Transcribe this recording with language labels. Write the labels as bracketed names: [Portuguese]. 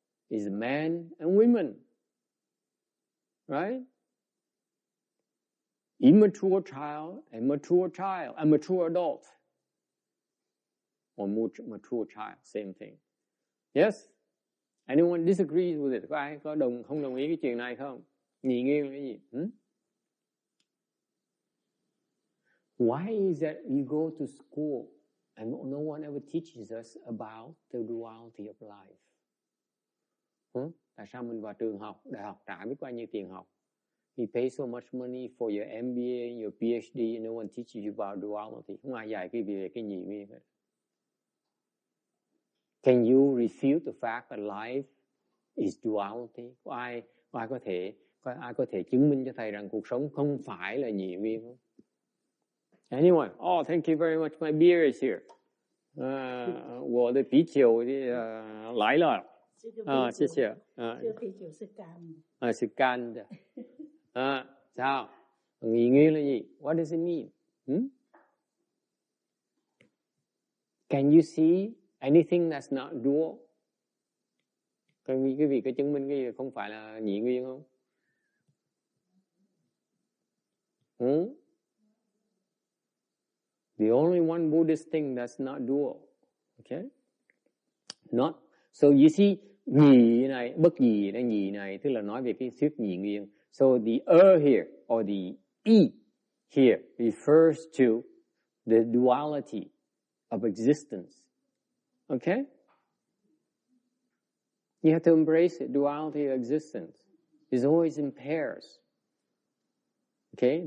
[English] Is men and women, right? Immature child and mature child, a mature adult, or mature child, same thing. Yes? Anyone disagrees with it? [Vietnamese] Có ai không đồng ý cái chuyện này không? Nhị nguyên là cái gì? [English] Why is that you go to school and no one ever teaches us about the duality of life? [Vietnamese] Tại sao mình vào trường học, đại học trả biết bao nhiêu tiền học? [English] You pay so much money for your MBA, your PhD, and no one teaches you about duality. [Vietnamese] Không ai dạy về cái nhị nguyên hết. [English] Can you refute the fact that life is duality? [Vietnamese] Có ai có thể chứng minh cho thầy rằng cuộc sống không phải là nhị nguyên không? [English] Anyone? Oh, thank you very much. My beer is here. [Chinese] 我的啤酒来了。谢谢。这啤酒是干的。是干的。 [Vietnamese] sao? Nhị nguyên là gì? [English] What does it mean? Can you see anything that's not dual? [Vietnamese] Quý vị có chứng minh cái gì không phải là nhị nguyên không? [English] The only one Buddhist thing that's not dual. Okay? So you see, [Vietnamese] nhị này, bất nhị này, tức là nói về cái thuyết nhị nguyên. [English] So the here or the here refers to the duality of existence. Okay? You have to embrace it, duality of existence. It's always in pairs. Okay?